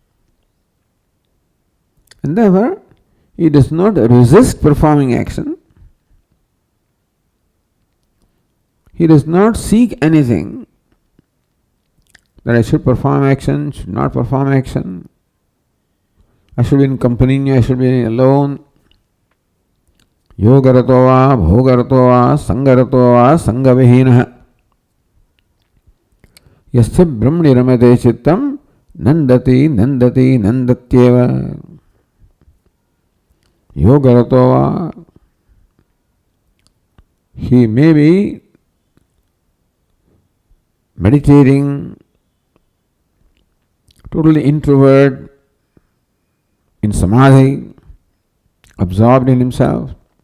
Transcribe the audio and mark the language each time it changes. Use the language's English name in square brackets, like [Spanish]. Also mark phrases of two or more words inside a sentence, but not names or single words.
[English] And therefore, he does not resist performing action. He does not seek anything. That I should perform action, should not perform action. I should be in company, I should be alone. [Sanskrit] योगरतो वा, भोगरतो वा, सङ्गरतो वा, सङ्गविहीनः. यस्य ब्रह्मणि रमते चित्तम्, नन्दति, नन्दति, नन्दत्येव. योगरतो वा. [English] He may be meditating, totally introvert, in samadhi, absorbed in himself.